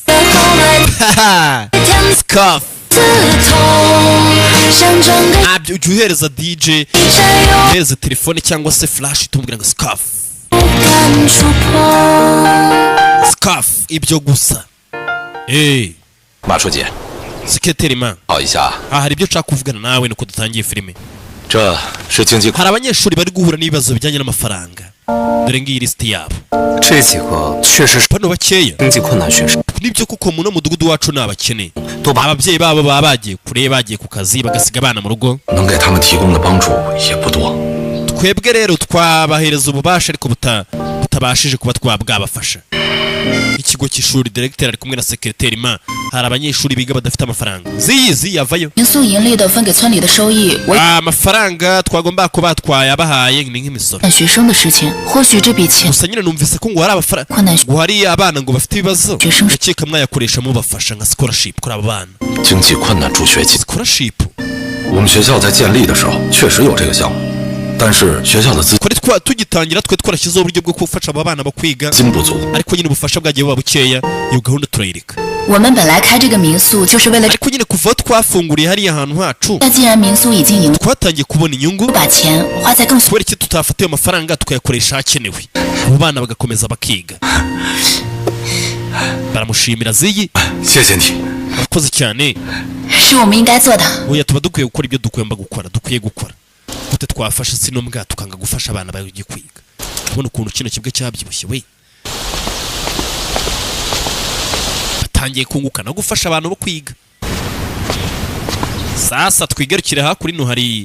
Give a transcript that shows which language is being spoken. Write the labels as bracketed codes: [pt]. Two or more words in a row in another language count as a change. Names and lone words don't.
[rw] Sikov abyo uhereza DJ uhereza telefone cyangwa se flash tumubwira ngo Sikov Sikov ibyo gusa [zh] 马书记 [rw] sekreteri ma [zh] 好一下 [rw] hari ibyo nshaka kuvugana nawe nuko dutangiye filime [zh] 这是经济 [rw] hari abanyeshuri bari guhura n'ibibazo bijyanye n'amafaranga dore ngiyi list yabo [zh] 这几个确实是 [rw] bano bakeya [zh] 经济困难学生 [rw] nibyo kuko muno mudugudu wacu nabakene ababyeyi babo baba bagiye kure bagiye ku kazi bagasiga abana mu rugo [zh] 能给他们提供的帮助也不多 [rw] twebwe rero twabahereza ububasha ariko butabashije kuba twabwabafasha ikigo cy'ishuri director ari kumwe na secretary ma hari abanyeshuri biga badafite amafaranga ziyizi yavayo [zh] 民宿盈利的分给村里的收益，我 [rw] amafaranga twagomba ko batwaye abahaye ni nk'imisoro [zh] 学生的事情，或许这笔钱 [rw] gusa nyine numvise ko ngo hari amafaranga [zh] 困难 [rw] ngo hari abana ngo bafite ibibazo [zh] 学生 [rw] ndakeka mwayakoresha mubafasha nka scholarship kuri abo bana [zh] 经济困难助学金 [rw] scholarship [zh] 我们学校在建立的时候确实有这个项目 但是学校的资 [rw] kuri tugitangira twe twarashyizeho uburyo bwo gufasha aba bana bo kwiga [zh] 金不足 [rw] ariko nyine ubufasha bwagiye buba bukeya iyo gahunda turayireka [zh] 我们本来开这个民宿就是为了， [rw] ariko nyine kuva twafunguriye hariya ahantu hacu [zh] 那既然民宿已经盈， [rw] twatangiye kubona inyungu [zh] 把钱花在更 [rw] kubera iki tutafatiye amafaranga tukayakoresha hakenewe abo bana bagakomeza bakiga baramushimira ziyi [zh] 谢谢你 [rw] akoze cyane [zh] 是我们应该做的。 [rw] oya tuba dukwiye gukora ibyo dukwiye gukora gute twafasha sino mbwa tukanga gufasha abana bagiye kwiga ubona ukuntu kino kibwe cyabyibushye we batangiye kunguka no gufasha abantu bo kwiga sasa twigarukire hakuri no hari